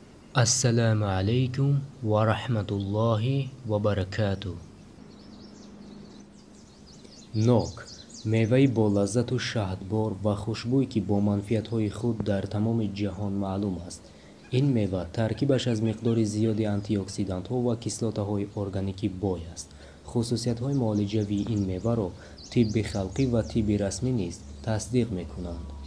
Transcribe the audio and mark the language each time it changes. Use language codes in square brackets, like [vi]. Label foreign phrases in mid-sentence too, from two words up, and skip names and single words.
[ar] السلام علیکم و رحمت الله و برکاته. [tg] نوک меваи болаззату шаҳдбор ва хушбӯй ки бо манфиатҳои худ дар тамоми ҷаҳон маълум аст. Ин мева таркибаш аз миқдори зиёди антиоксидантҳо ва кислотаҳои органикӣ бой аст. хусусиятҳои муолиҷавии ин меваро тибби халқӣ ва тибби расмӣ низ тасдиқ мекунанд.